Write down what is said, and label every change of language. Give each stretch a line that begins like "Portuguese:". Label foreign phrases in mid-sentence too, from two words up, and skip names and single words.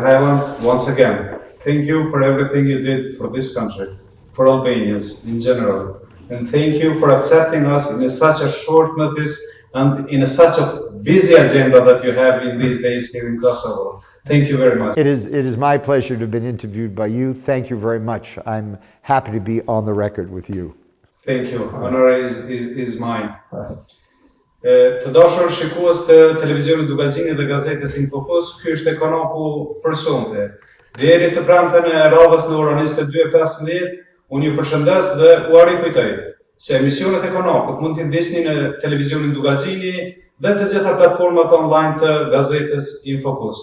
English: Hyland, once again, thank you for everything you did for this country, for Albanians in general, and thank you for accepting us in such a short notice and in such a busy agenda that you have in these days here in Kosovo. Thank you very much. It is my pleasure to have been interviewed by you. Thank you very much. I'm happy to be on the record with you. Thank you. Honor is mine.
Albanian: Të dashur shikues të televizionit Dugazini dhe gazetës Infokus, ky është ekonomiku për sonte. Deri të premten e radhës në orën 22:15, unë ju përshëndes dhe u rikujtoj se emisionet ekonomikut mund t'i ndiqni në televizionin Dugazini dhe të gjitha platformat online të gazetës Infokus.